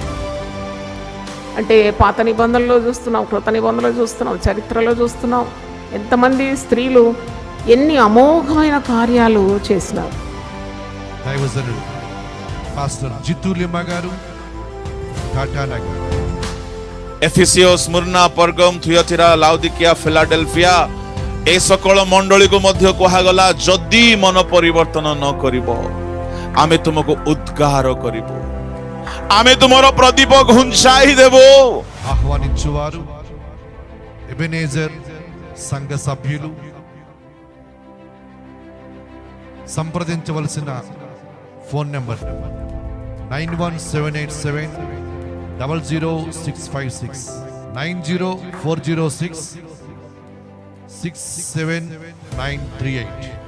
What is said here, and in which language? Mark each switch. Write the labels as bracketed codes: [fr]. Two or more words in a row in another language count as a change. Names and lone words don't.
[te] అంటే పాత నిబంధనలో చూస్తున్నాం, కృత నిబంధనలో చూస్తున్నాం, చరిత్రలో చూస్తున్నాం. ఎంతమంది స్త్రీలు ఎన్ని అమోఘమైన కార్యాలు చేసినారు. దైవజనుడు పాస్టర్ జితులిమా గారు, టాటా నగర్. [or] ଏଫିସିଓ, ସ୍ମୁର୍ଣ୍ଣା, ପର୍ଗମ୍, ଥିୟତିରା, ଲାଉଦିକିଆ, ଫିଲାଡେଲଫିଆ ଏ ସକଳ ମଣ୍ଡଳୀକୁ ମଧ୍ୟ କୁହାଗଲା, ଯଦି ମନ ପରିବର୍ତ୍ତନ ନ କରିବ ଆମେ ତୁମକୁ ଉଦ୍ଗାର କରିବୁ, ଆମେ ତୁମର ପ୍ରଦୀପ ଘୁଞ୍ଚାଇ ଦେବୁ. [te] ఆహ్వానించువారు ఎబెనేజర్ సంఘ సభ్యులు. సంప్రదించవలసిన ఫోన్ నెంబర్ 9178700656, 9040667938.